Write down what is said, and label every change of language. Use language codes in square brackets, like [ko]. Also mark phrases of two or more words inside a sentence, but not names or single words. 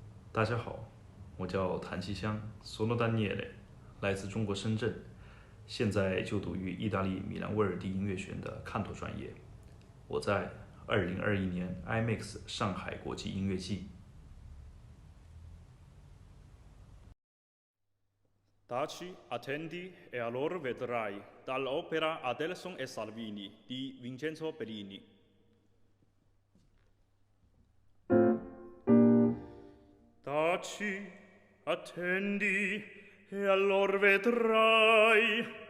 [zh] 大家好，我叫谭其香 ， [it] Sono Daniele， [zh] 来自中国深圳，现在就读于意大利米兰威尔第音乐学院的看托专业。我在2021年 IMAX 上海国际音乐季。 [it] Taci, attendi e allora vedrai dall'opera Adelson e Salvini di Vincenzo Bellini. Taci, attendi e allora vedrai.